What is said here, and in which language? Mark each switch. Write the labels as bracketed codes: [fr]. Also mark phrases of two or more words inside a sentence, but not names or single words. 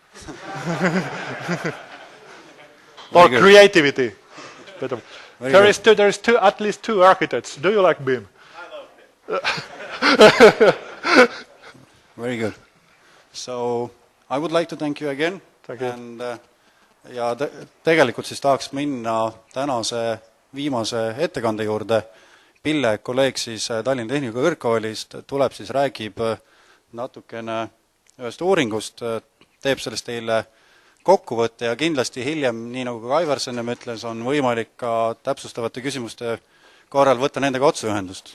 [en] Or creativity. There is at least 2 architects. Do you like BIM? I love BIM. Very good. So I would like to thank you again. Thank you. And, [et] ja tegelikult siis tahaks minna tänase viimase ettekande juurde. Pille, kolleeg siis Tallinna Tehnikakõrgkoolist, tuleb siis räägib natukene ühest uuringust, teeb sellest teile kokkuvõte ja kindlasti hiljem, nii nagu ka Aivar enne ütles, on võimalik ka täpsustavate küsimuste korral võtta nendega otseühendust.